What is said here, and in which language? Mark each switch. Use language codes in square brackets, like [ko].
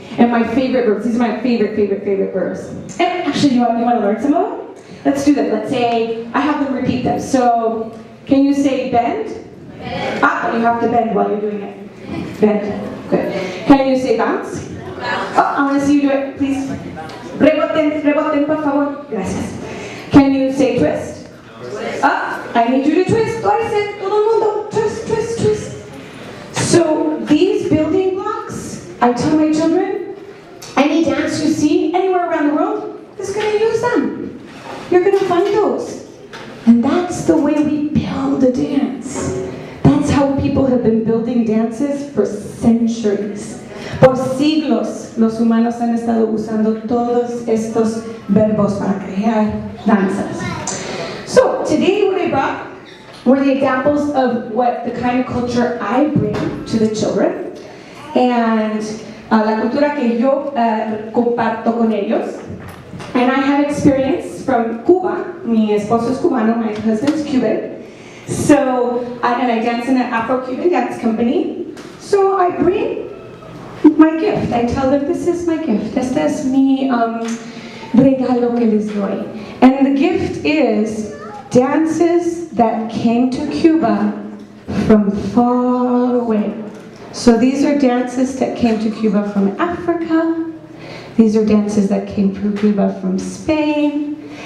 [en] And my favorite verbs, these are my favorite verbs. And actually, you want to learn some of them? Let's do that. Let's say, I have them repeat them. So, can you say bend? Bend. Ah, you have to bend while you're doing it. Bend. Good. Can you say bounce? Bounce. Oh, I want to see you do it, please. [es] Reboten, reboten, por favor. [en] Gracias. Can you say twist? Twist. Ah, I need you to twist. Twice. [es] Todo el mundo. [en] Twist, twist, twist. So, these building blocks, I tell my children, any dance you see anywhere around the world is going to use them. You're going to find those. And that's the way we build a dance. That's how people have been building dances for centuries. [es] Por siglos, los humanos han estado usando todos estos verbos para crear danzas. [en] So, today what I brought were the examples of what the kind of culture I bring to the children. [es] And la cultura que yo comparto con ellos. [en] And I have experience from Cuba. [es] Mi esposo es cubano, [en] my husband's Cuban. So, and I dance in an Afro-Cuban dance company. So I bring my gift. I tell them, this is my gift. [es] Este es mi regalo que les doy. [en] And the gift is dances that came to Cuba from far away. So these are dances that came to Cuba from Africa. These are dances that came from Cuba from Spain.